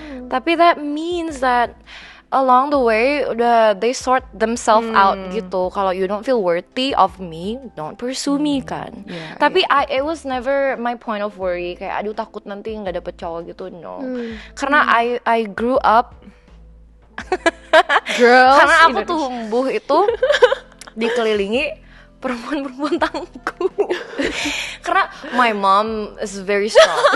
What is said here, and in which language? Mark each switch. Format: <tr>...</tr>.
<id>Tapi</id> <en>that means that along the way they sort themselves out</en> <id>gitu. Kalau</id> <en>you don't feel worthy of me, don't pursue me kan. Yeah,</en> <id>Tapi</id> <en>it was never my point of worry</en> <id>kayak aduh takut nanti nggak dapet cowok gitu, no.</id> <en>Karena I grew up Girls.</en> <id>karena aku tumbuh itu dikelilingi perempuan-perempuan tangguh. Karena</id> <en>my mom is very strong.</en>